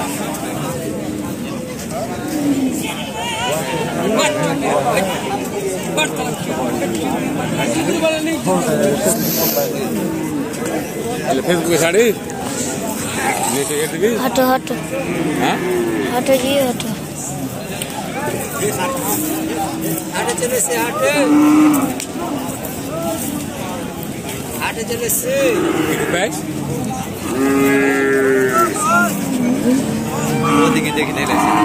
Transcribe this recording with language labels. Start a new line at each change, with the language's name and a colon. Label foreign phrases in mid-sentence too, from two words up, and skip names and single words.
Bangla: ফেসবুকে ছাড়ি
Hindi: हटो हटो हटो जी हटो
Sadri: हाटे चले से हाटे हाटे चले से
Bangla: ওদিকে দেখে নিলে